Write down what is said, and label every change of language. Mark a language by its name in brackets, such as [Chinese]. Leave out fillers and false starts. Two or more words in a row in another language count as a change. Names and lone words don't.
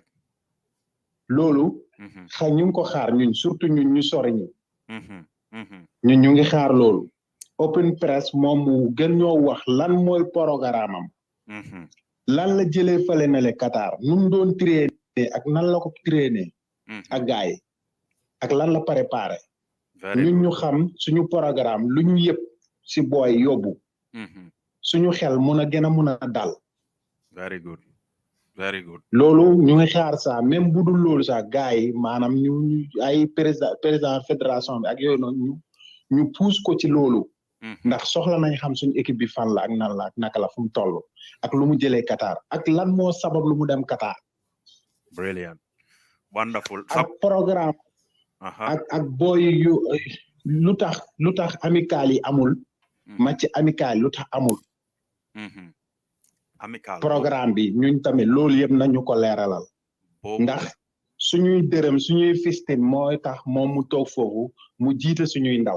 [Wolof] loolu ñu ngi ko xaar ñun surtout ñun ñu sori ñi ñun ñu ngi xaar loolu [English] open press [Wolof] moom mu gën ñoo wax lan mooy programme am lan la jëlee fale na le Qatar nu mu doon traîner ak nan la ko traîner ak gaay ak lan la préparé ñun ñu xam suñu programme lu ñu yëpp si booy yóbbu suñu xel mun a gën a mun a dal [English] very good [Wolof] loolu ñu ngi xaar sax même bu dul loolu sax gars yi maanaam ñu ay [French] président fédération [Wolof] bi ak yooyu noonu ñu pousse ko ci loolu ndax soxla nañ xam suñu équipe bi fan la ak nan la ak naka la fu mu toll ak lu mu jëlee Qatar ak lan moo sabab lu mu dem Qatar [English] brilliant wonderful [Wolof] ak programme ak boy yu lu tax amical yi amul [French] match amical [Wolof] lu tax amul amical programme bi ñun tamit loolu yëpp nañu ko leeralal ndax suñuy dërëm suñuy fistin mooy tax moom mu toog foofu mu jiite suñuy ndaw